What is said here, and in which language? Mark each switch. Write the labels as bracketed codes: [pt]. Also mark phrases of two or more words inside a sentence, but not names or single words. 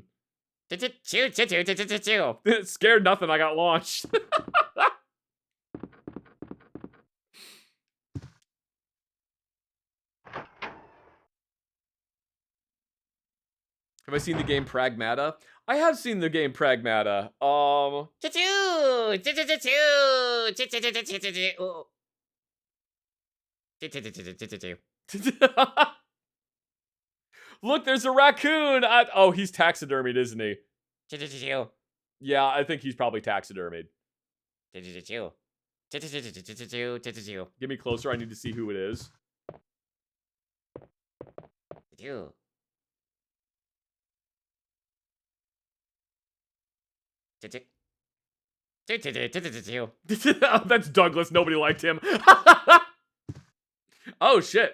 [en] Choo choo choo choo choo choo choo. Scared nothing, I got launched. Have I seen the game Pragmata? I have seen the game Pragmata. Choo choo. Choo choo choo choo. Choo choo choo choo choo choo. Oh. Choo choo choo choo choo choo. Look, there's a raccoon. Oh, he's taxidermied, isn't he? Choo choo choo choo. Yeah, I think he's probably taxidermied. Choo choo choo choo. Choo choo choo choo choo choo choo choo choo. Get me closer. I need to see who it is. Choo choo. Choo choo. Choo choo choo choo choo choo. That's Douglas. Nobody liked him. Oh, shit.